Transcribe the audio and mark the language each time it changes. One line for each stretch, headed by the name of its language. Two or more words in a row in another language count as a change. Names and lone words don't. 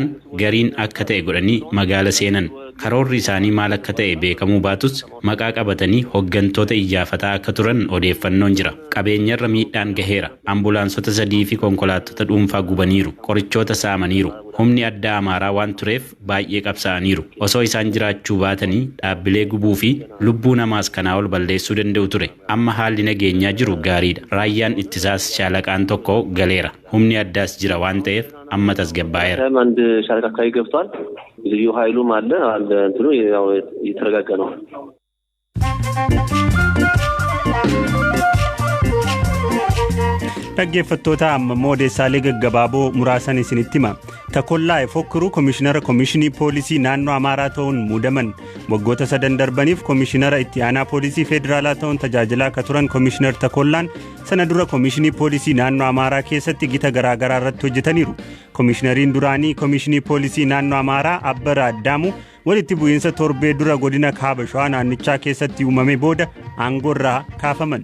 Oromo: gariin akka ta'e godhanii magaala seenan karoorri isaanii maal akka ta'e beekamuu baatus maqaa qabatanii hooggantoota iyyaafataa akka turan odeeffannoon jira qabeenyarra miidhaan gaheera ambulaansota 3 fi konkolaattota dhuunfaa gubaniiru qorichoota saamaniiru humni addaa Amaaraa waan tureef baay'ee qabsaa'aniiru osoo isaan jiraachuu baatanii dhaabbilee gubuu fi lubbuu namaas kanaa ol balleessuu danda'u ture amma haalli nageenyaa jiru gaariidha raayyaan ittisaas shaalaqaan tokko galeera humni addaas jira waan ta'eef amma tasgabbaa'eera.
Amharic: አንድ ሻለቃ አካባቢ ገብቷል ልዩ ኃይሉም አለ እንትኑ ያው እየተረጋጋ ነው.
Oromo: dhaggeeffattoota ammoo odeessaalee gaggabaaboo muraasan isinitti hima takollaa fokkiruu komishinara komishinii poolisii naannoo Amaaraa ta'uun muudaman waggoota 3 darbaniif komishinara itti aanaa poolisii federaalaa ta'uun tajaajilaa akka turan komishinar takollaan sana dura komishinii poolisii naannoo Amaaraa keessatti gita garaagaraa irratti hojjetaniiru komishinariin duraanii komishinii poolisii naannoo Amaaraa Abbara Addaamu walitti bu'iinsa torbee dura godina Kaaba Shawaa naannichaa keessatti uumame booda aangoorraa kaafaman.